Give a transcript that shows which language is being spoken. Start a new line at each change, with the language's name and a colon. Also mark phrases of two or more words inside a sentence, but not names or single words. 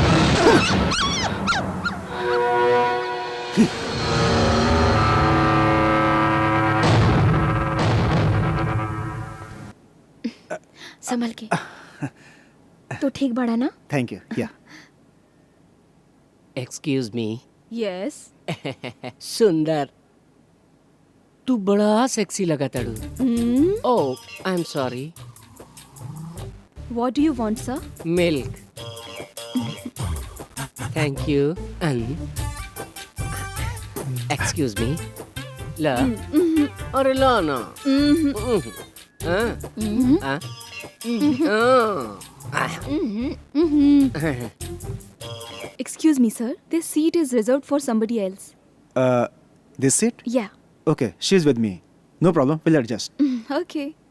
Bhojpuri: संभल के। तू ठीक बड़ा ना?
English: Thank you. Yeah Excuse me. Yes.
Bhojpuri: सुंदर, तू बड़ा सेक्सी लगा तड़ू। ओह,
English: I am sorry. What do you want sir? Milk. Thank you. Excuse me. ला।
Bhojpuri: अरे ला ना।
English: Excuse me, sir. This seat is reserved for somebody else. This seat? Yeah. Okay, she is with me, no problem, will adjust. Okay.